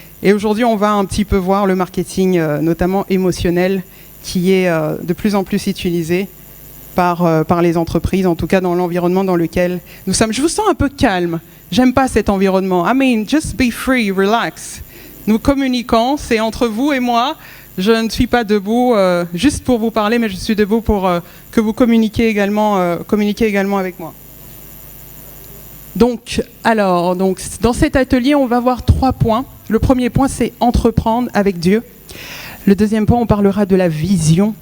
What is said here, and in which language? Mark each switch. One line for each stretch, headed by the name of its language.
French: Et aujourd'hui, on va un petit peu voir le marketing, notamment émotionnel, qui est de plus en plus utilisé par les entreprises, en tout cas dans l'environnement dans lequel nous sommes. Je vous sens un peu calme. J'aime pas cet environnement.
English: I mean, just be free, relax.
French: Nous communiquons, c'est entre vous et moi. Je ne suis pas debout juste pour vous parler, mais je suis debout pour que vous communiquiez également avec moi. Donc, dans cet atelier, on va voir 3 points. Le premier point, c'est entreprendre avec Dieu. Le deuxième point, on parlera de la vision.